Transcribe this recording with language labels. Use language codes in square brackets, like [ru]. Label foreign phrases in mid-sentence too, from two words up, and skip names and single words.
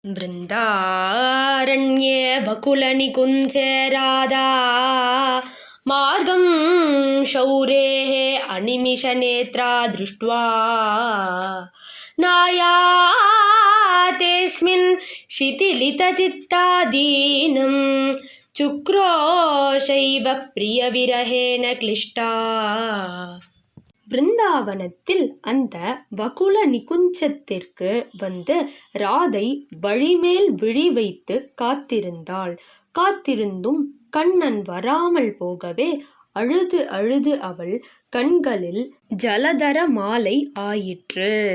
[sa] वृन्दारण्ये वकुलनिकुञ्जे राधा मार्गं शौरेः अनिमिषनेत्रा दृष्ट्वा नायातेऽस्मिन् शिथिलितचित्ता दीनं चुक्रोशैव प्रियविरहेण क्लिष्टा. [ta] பிருந்தாவனத்தில் அந்த வகுல நிகுஞ்சத்திற்கு வந்து ராதை வழிமேல் விழி வைத்து காத்திருந்தாள். காத்திருந்தும் கண்ணன் வராமல் போகவே அழுது அழுது அவள் கண்களில் ஜலதர மாலை ஆயிற்று.